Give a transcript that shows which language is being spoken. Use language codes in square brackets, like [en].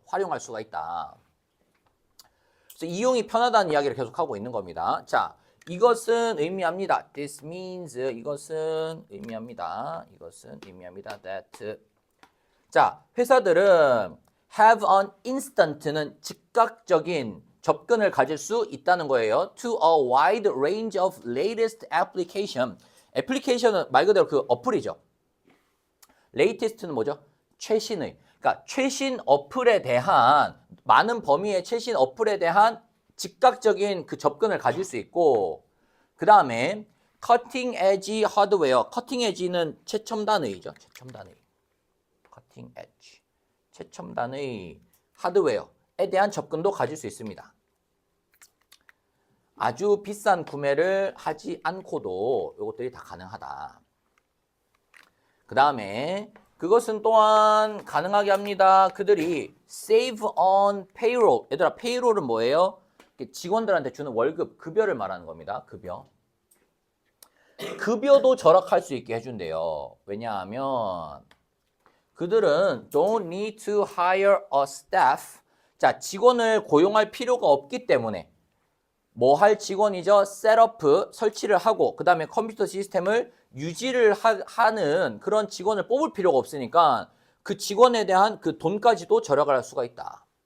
[ko] 활용할 수가 있다. 그래서 이용이 편하다는 이야기를 계속하고 있는 겁니다. 자, 이것은 의미합니다. [en] This means [ko] 이것은 의미합니다. 이것은 의미합니다. That 자, 회사들은 [en] have an instant [ko] 는 즉각적인 접근을 가질 수 있다는 거예요. [en] To a wide range of latest application. [ko] 애플리케이션은 말 그대로 그 어플이죠. latest는 뭐죠? 최신의. 그러니까 최신 어플에 대한 많은 범위의 최신 어플에 대한 즉각적인 그 접근을 가질 수 있고 그 다음에 [en] cutting edge hardware. [ko] cutting edge는 최첨단의죠. 최첨단의. cutting edge. 최첨단의 하드웨어에 대한 접근도 가질 수 있습니다. 아주 비싼 구매를 하지 않고도 이것들이 다 가능하다. 그 다음에 그것은 또한 가능하게 합니다. 그들이 [en] save on payroll. [ko] 얘들아, payroll은 뭐예요? 직원들한테 주는 월급, 급여를 말하는 겁니다. 급여. 급여도 절약할 수 있게 해준대요. 왜냐하면 그들은 [en] don't need to hire a staff. [ko] 자, 직원을 고용할 필요가 없기 때문에 뭐 할 직원이죠? 셋업, 설치를 하고 그 다음에 컴퓨터 시스템을 유지를 하는 그런 직원을 뽑을 필요가 없으니까 그 직원에 대한 그 돈까지도 절약을 할 수가 있다.